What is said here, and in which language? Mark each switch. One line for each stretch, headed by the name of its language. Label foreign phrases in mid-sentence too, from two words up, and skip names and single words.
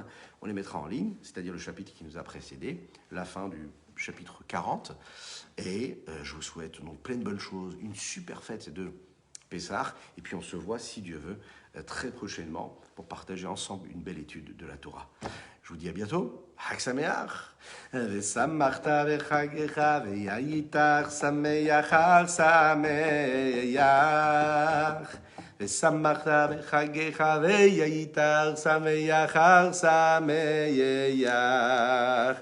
French: On les mettra en ligne, c'est-à-dire le chapitre qui nous a précédé, la fin du chapitre 40. Et je vous souhaite donc plein de bonnes choses, une super fête de Pessah. Et puis on se voit, si Dieu veut, très prochainement pour partager ensemble une belle étude de la Torah. Je vous dis à bientôt.
Hebrew: חג שמח. ושמחת בחגך והיית אך שמח חג שמח. ושמחת בחגך והיית אך שמח חג שמח.